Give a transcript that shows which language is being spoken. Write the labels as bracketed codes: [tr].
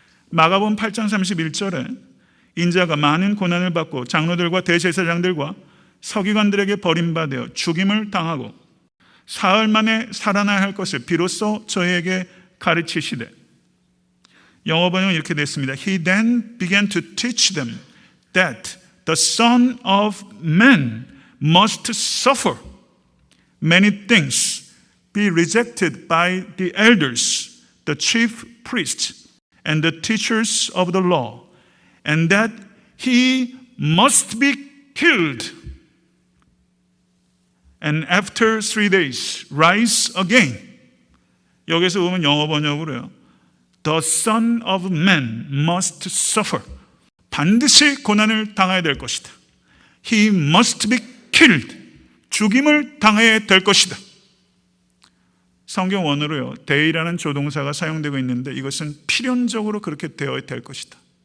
[ko] 마가복음 8장 31절에 인자가 많은 고난을 받고 장로들과 대제사장들과 서기관들에게 버림받아 죽임을 당하고 사흘 만에 살아나야 할 것을 비로소 저희에게 가르치시되, 영어 번역은 이렇게 됐습니다. [en] He then began to teach them that the Son of Man must suffer many things, be rejected by the elders, the chief priests, and the teachers of the law, and that he must be killed, and after 3 days rise again. [ko] 여기서 보면 영어 번역으로요, [en] The Son of Man must suffer. [ko] 반드시 고난을 당해야 될 것이다. [en] He must be killed. [ko] 죽임을 당해야 될 것이다. 성경 원어로요, 데이라는 조동사가 사용되고 있는데 이것은 필연적으로 그렇게 되어야 될 것이다.